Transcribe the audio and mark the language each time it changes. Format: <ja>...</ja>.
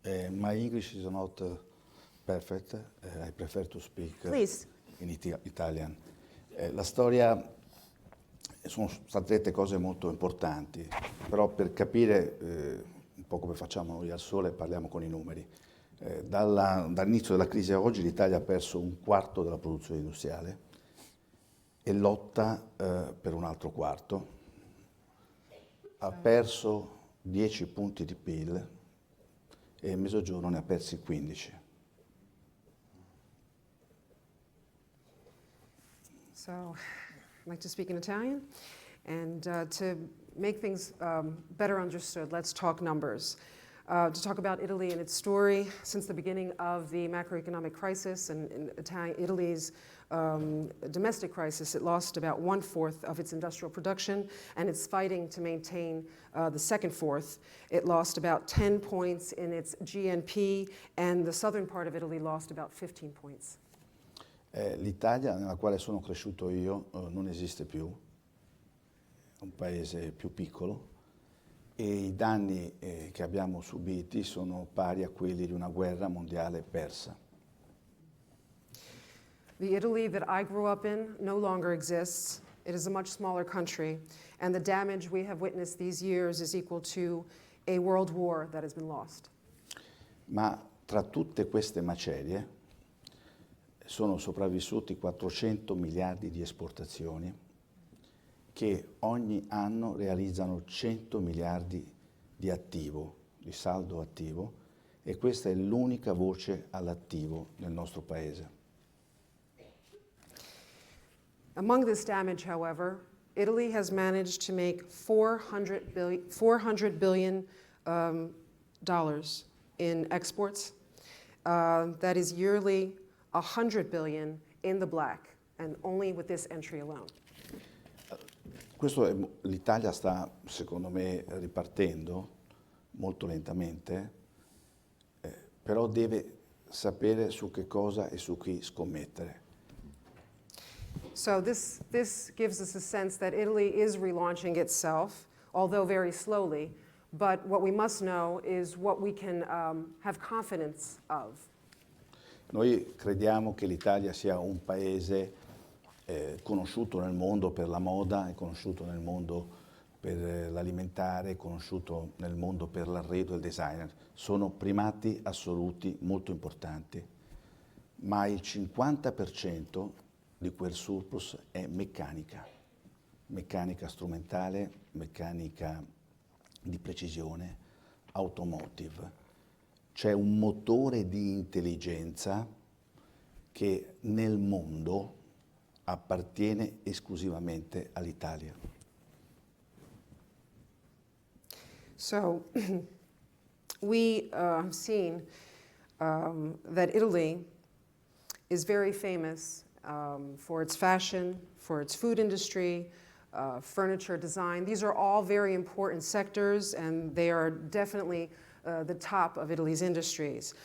<en>My English is not perfect. I prefer to speak in Italian.</en> <it>La storia, sono state dette cose molto importanti, però per capire un po' come facciamo noi al Sole parliamo con i numeri. Dall'inizio della crisi a oggi l'Italia ha perso un quarto della produzione industriale e lotta per un altro quarto. Ha perso 10 punti di PIL e il Mezzogiorno ne ha persi 15.</it> <en>So I'd like to speak in Italian. And to make things better understood, let's talk numbers. To talk about Italy and its story since the beginning of the macroeconomic crisis and Italy's domestic crisis, it lost about 1/4 of its industrial production, and it's fighting to maintain the second fourth. It lost about 10 points in its GNP, and the southern part of Italy lost about 15 points.</en> <it>L'Italia nella quale sono cresciuto io non esiste più, è un paese più piccolo e i danni che abbiamo subiti sono pari a quelli di una guerra mondiale persa.</it> <en>The Italy that I grew up in no longer exists. It is a much smaller country, and the damage we have witnessed these years is equal to a world war that has been lost.</en> <it>Ma tra tutte queste macerie sono sopravvissuti 400 miliardi di esportazioni che ogni anno realizzano 100 miliardi di attivo, di saldo attivo, e questa è l'unica voce all'attivo nel nostro paese.</it> <en>Among this damage, however, Italy has managed to make $400 billion in exports. That is yearly $100 billion in the black, and only with this entry alone.</en> <it>L'Italia sta, secondo me, ripartendo molto lentamente, però deve sapere su che cosa e su chi scommettere.</it> <en>So this gives us a sense that Italy is relaunching itself, although very slowly. But what we must know is what we can have confidence of.</en> <it>Noi crediamo che l'Italia sia un paese conosciuto nel mondo per la moda, è conosciuto nel mondo per l'alimentare, è conosciuto nel mondo per l'arredo e il designer. Sono primati assoluti molto importanti, ma il 50% di quel surplus è meccanica strumentale, meccanica di precisione, automotive. C'è un motore di intelligenza che nel mondo appartiene esclusivamente all'Italia.</it> <en>So we have seen that Italy is very famous for its fashion, for its food industry, furniture design. These are all very important sectors, and they are definitely the top of Italy's industries.</en>